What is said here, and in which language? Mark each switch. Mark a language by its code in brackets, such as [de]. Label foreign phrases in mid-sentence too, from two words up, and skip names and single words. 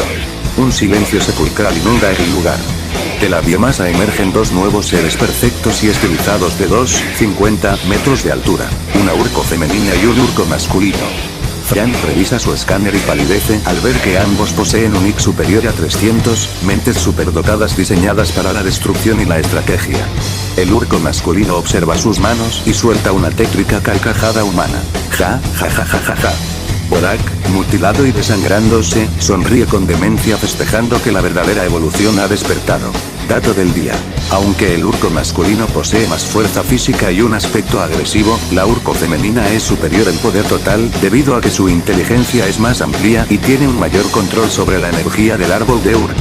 [es] Un silencio sepulcral inunda el lugar. De la biomasa emergen dos nuevos seres perfectos y estilizados de 2,50 metros de altura, una urco femenina y un urco masculino. Frank revisa su escáner y palidece al ver que ambos poseen un IQ superior a 300, mentes superdotadas diseñadas para la destrucción y la estrategia. El urco masculino observa sus manos y suelta una tétrica carcajada humana. Ja, ja, ja, ja, ja, ja. Borak, mutilado y desangrándose, sonríe con demencia festejando que la verdadera evolución ha despertado. Dato del día. Aunque el urco masculino posee más fuerza física y un aspecto agresivo, la urco femenina es superior en poder total, debido a que su inteligencia es más amplia y tiene un mayor control sobre la energía del árbol de urco.